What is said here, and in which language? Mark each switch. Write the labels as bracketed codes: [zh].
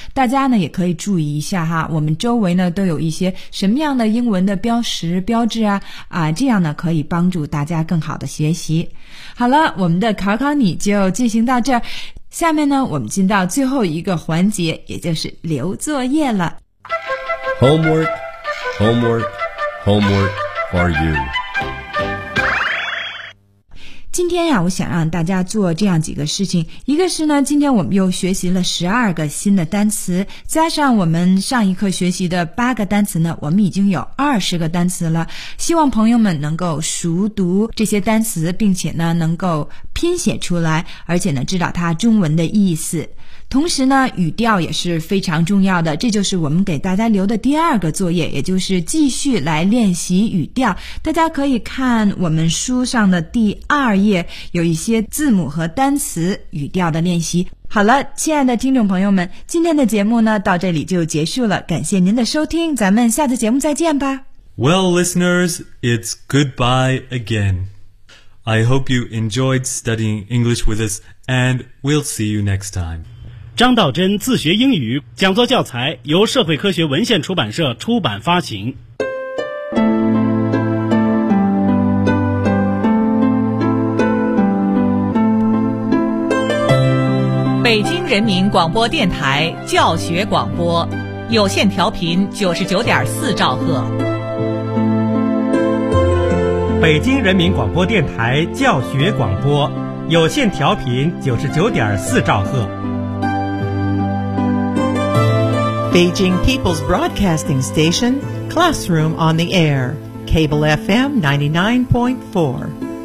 [zh] 大家呢也可以注意一下哈，我们周围呢都有一些什么样的英文的标识标志啊，这样呢可以帮助大家更好的学习。好了，我们的考考你就进行到这儿，下面呢我们进到最后一个环节，也就是留作业了。 [en] HomeworkHomework, homework for you. [zh] 今天呀，我想让大家做这样几个事情。一个是呢，今天我们又学习了12个新的单词，加上我们上一课学习的8个单词呢，我们已经有20个单词了。希望朋友们能够熟读这些单词，并且呢，能够拼写出来，而且呢，知道它中文的意思。同时呢，语调也是非常重要的，这就是我们给大家留的第二个作业，也就是继续来练习语调。大家可以看我们书上的第二页，有一些字母和单词语调的练习。好了，亲爱的听众朋友们，今天的节目呢，到这里就结束了，感谢您的收听，咱们下次节目再见吧。 [en] Well, listeners, it's goodbye again. I hope you enjoyed studying English with us, and we'll see you next time. [zh] 张道真自学英语讲座教材由社会科学文献出版社出版发行。北京人民广播电台教学广播，有线调频99.4兆赫。北京人民广播电台教学广播，有线调频99.4兆赫。 [en] Beijing People's Broadcasting Station, Classroom on the Air, Cable FM 99.4.